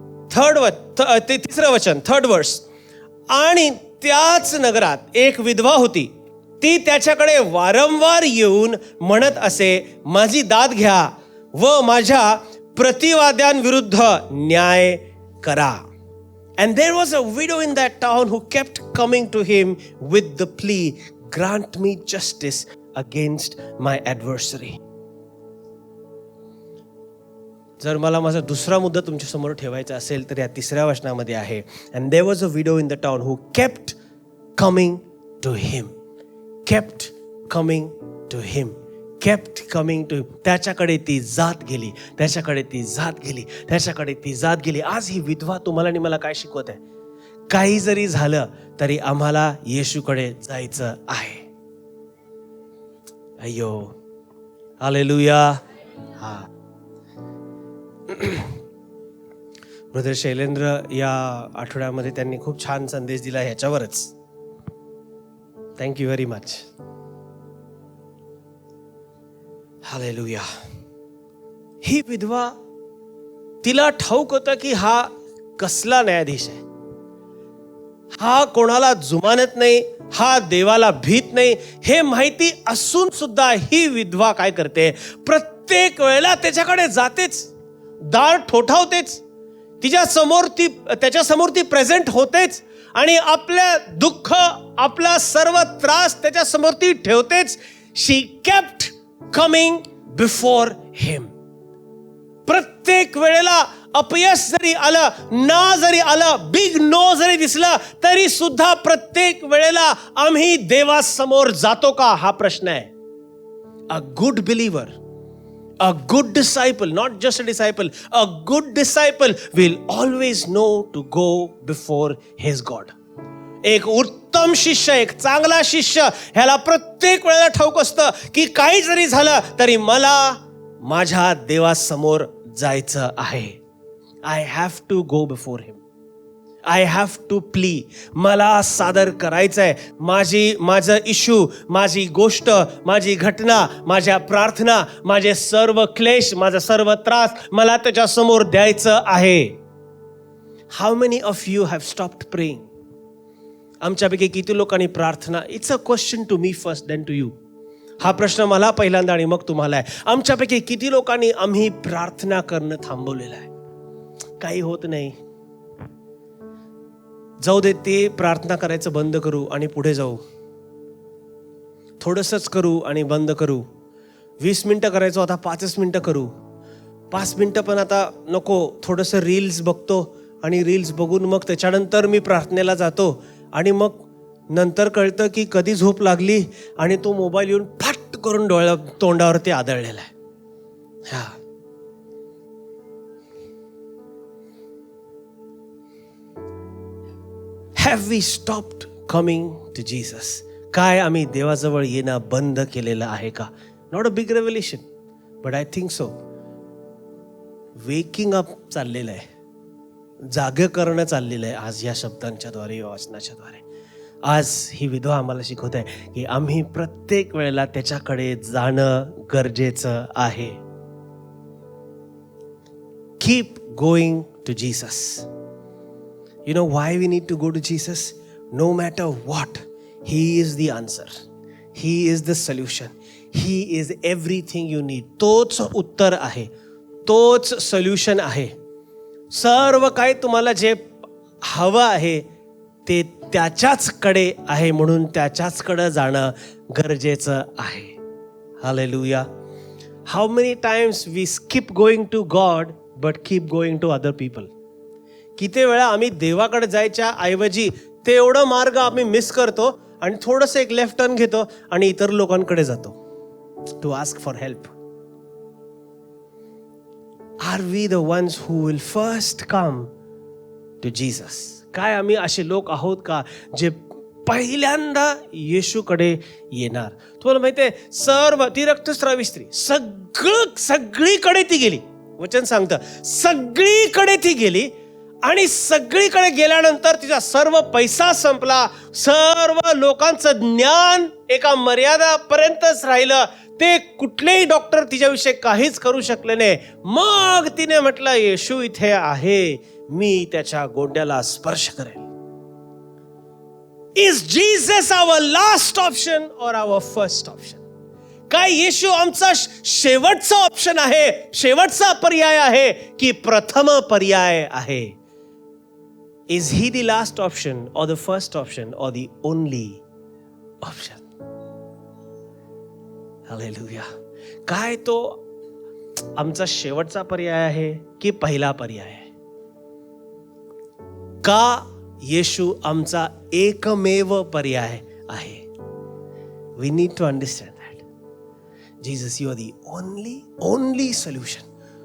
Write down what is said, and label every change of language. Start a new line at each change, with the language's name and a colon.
Marathi: तिसरं वचन, 3rd वर्स. आणि त्याच नगरात एक विधवा होती, ती त्याच्याकडे वारंवार येऊन म्हणत असे, माझी दाद घ्या व माझ्या प्रतिवाद्यांविरुद्ध न्याय करा.
English: And there was a widow in that town who kept coming to him with the plea, grant me justice against my adversary.
Marathi: जर मला माझा दुसरा मुद्दा तुमच्या समोर ठेवायचा असेल तर या 3ऱ्या वचनामध्ये आहे.
English: And there was a widow in the town who kept coming to him. Kept coming to him. Kept coming to him.
Marathi: त्याच्याकडे ती जात गेली, त्याच्याकडे ती जात गेली, त्याच्याकडे ती जात गेली. आज ही विधवा तुम्हाला आणि मला काय शिकवत आहे? काही जरी झालं तरी आम्हाला येशूकडे जायचं आहे. अय्यो, हालेलुया. हा, ब्रदर शैलेंद्र या आठवड्यामध्ये त्यांनी खूप छान संदेश दिला ह्याच्यावरच.
English: Thank you very much.
Marathi: हालेलुया. ही विधवा, तिला ठाऊक होतं की हा कसला न्यायाधीश आहे. हा कोणाला जुमानत नाही, हा देवाला भीत नाही, हे माहिती असून सुद्धा ही विधवा काय करते? प्रत्येक वेळेला त्याच्याकडे जातेच, दार ठोठावतेच, त्याच्या समोर ती प्रेझेंट होतेच आणि आपल्या दुःख, आपला सर्व त्रास त्याच्या समोर ती ठेवतेच.
English: She kept coming before him.
Marathi: प्रत्येक वेळेला अपयश जरी आलं, ना जरी आलं, बिग नो जरी दिसलं, तरी सुद्धा प्रत्येक वेळेला आम्ही देवासमोर जातो का? हा प्रश्न आहे.
English: A good believer, a good disciple, not just a disciple, a good disciple will always know to go before his God.
Marathi: एक उत्तम शिष्य, एक चांगला शिष्य, ह्याला प्रत्येक वेळेला ठाऊक असतं की काही जरी झालं तरी मला माझ्या देवासमोर जायचं आहे.
English: I have to go before him. I have to plea.
Marathi: मला सादर करायचं आहे माझं इश्यू, माझी गोष्ट, माझी घटना, माझ्या प्रार्थना, माझे सर्व क्लेश, माझा सर्व त्रास मला त्याच्या समोर द्यायचं आहे.
English: How many of you have stopped praying?
Marathi: आमच्यापैकी किती लोकांनी प्रार्थना,
English: It's a question to me first then to you.
Marathi: हा प्रश्न मला पहिल्यांदा आणि मग तुम्हाला आहे. आमच्यापैकी किती लोकांनी आम्ही प्रार्थना करणं थांबवलेलं आहे? काही होत नाही, जाऊ दे, ते प्रार्थना करायचं बंद करू आणि पुढे जाऊ. थोडंसंच करू आणि बंद करू. 20 मिनिटं करायचो, आता 5 मिनिटं करू. 5 मिनिटं पण आता नको, थोडंसं रील्स बघतो आणि रील्स बघून मग त्याच्यानंतर मी प्रार्थनेला जातो आणि मग नंतर कळतं की कधी झोप लागली आणि तो मोबाईल येऊन फाट करून तोंडावरती आदळलेला आहे.
English: हा, have we stopped coming to Jesus?
Marathi: काय आम्ही देवाजवळ येणं बंद केलेलं आहे का?
English: Not a big revelation, but I think so.
Marathi: Waking up चाललेलं आहे, जागे करणं चाललेलं आहे आज या शब्दांच्या द्वारे, वाचनाच्या द्वारे. आज ही विधवा आम्हाला शिकवत आहे की आम्ही प्रत्येक वेळेला त्याच्याकडे जाणं गरजेचं आहे.
English: Keep going to Jesus. You know why we need to go to Jesus? No matter what, He is the answer. He is the solution. He is everything you need.
Marathi: तोच उत्तर आहे, तोच सोल्युशन आहे. सर्व काही तुम्हाला जे हवं आहे ते त्याच्याचकडे आहे, म्हणून त्याच्याचकडे जाणं गरजेचं आहे. Hallelujah.
English: How many times we skip going to God but keep going to other people.
Marathi: किती वेळा आम्ही देवाकडे जायच्या ऐवजी ते एवढं मार्ग आम्ही मिस करतो आणि थोडंसं एक लेफ्ट टर्न घेतो आणि इतर लोकांकडे जातो
English: To ask for help. Are we the ones who will first come to Jesus?
Marathi: काय आम्ही असे लोक आहोत का जे पहिल्यांदा येशूकडे येणार? तुम्हाला माहिती आहे, सर्व ती रक्तस्रावी स्त्री सगळीकडे ती गेली. वचन सांगतं सगळीकडे ती गेली आणि सगळीकडे गेल्यानंतर तिचा सर्व पैसा संपला, सर्व लोकांचं ज्ञान एका मर्यादापर्यंतच राहिलं. ते कुठलेही डॉक्टर तिच्याविषयी काहीच करू शकले नाही. मग तिने म्हटलं, येशू इथे आहे, मी त्याच्या गोंड्याला स्पर्श करेल.
English: Is Jesus our last option or our first option?
Marathi: काय येशू आमचा शेवटचा ऑप्शन आहे, शेवटचा पर्याय आहे की प्रथम पर्याय आहे?
English: Is he the last option or the first option or the only option?
Marathi: हालेलुया. काय तो आमचा शेवटचा पर्याय आहे की पहिला पर्याय आहे? का येशू आमचा एकमेव पर्याय आहे?
English: We need to understand that. Jesus, you are the only solution.